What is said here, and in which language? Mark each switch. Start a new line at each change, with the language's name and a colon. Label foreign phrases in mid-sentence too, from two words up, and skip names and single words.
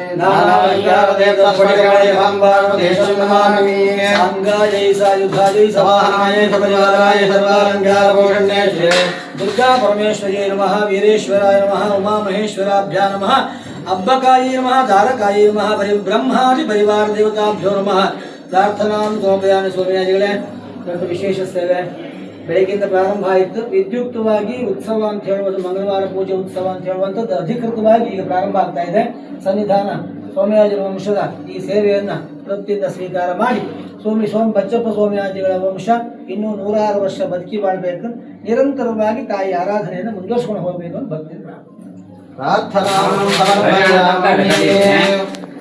Sanskrit: नानाविद्यादेवस्फटिकमणिभाम्बारदेशं नमामि सांगायै सायुधायै समाहनायै सर्वजालाय सर्वालङ्कारभूषण्ये श्री दुर्गा परमेश्वर्यै नमः वीरेश्वराय नमः उमा महेश्वराभ्यां नमः अब्बकायै नमः दारकायै नमः ब्रह्मादि परिवार देवताभ्यो नमः प्रार्थनां समर्पयामि स्वामियाजिಗಳೇ
Kannada: ದೊಡ್ಡ ವಿಶೇಷ ಸೇವೆ ಬೆಳಗ್ಗಿಂದ ಪ್ರಾರಂಭ ಆಯಿತು ವಿದ್ಯುಕ್ತವಾಗಿ ಉತ್ಸವ ಅಂತ ಹೇಳುವುದು ಮಂಗಳವಾರ ಪೂಜೆ ಉತ್ಸವ ಅಂತ ಹೇಳುವಂಥದ್ದು ಅಧಿಕೃತವಾಗಿ ಈಗ ಪ್ರಾರಂಭ ಆಗ್ತಾ ಇದೆ ಸನ್ನಿಧಾನ ಸೋಮಯಾಜಿ ವಂಶದ ಈ ಸೇವೆಯನ್ನು ವೃತ್ತಿಯಿಂದ ಸ್ವೀಕಾರ ಮಾಡಿ ಬಚ್ಚಪ್ಪ ಸೋಮಯಾಜಿಗಳ ವಂಶ ಇನ್ನೂ 106 ವರ್ಷ ಬದುಕಿ ಬಾಳ್ಬೇಕು ನಿರಂತರವಾಗಿ ತಾಯಿ ಆರಾಧನೆಯನ್ನು ಮುಂದುವರಿಸಿಕೊಂಡು ಹೋಗಬೇಕು ಅಂತ ಭಕ್ತಿ ಪ್ರಾರ್ಥನಾ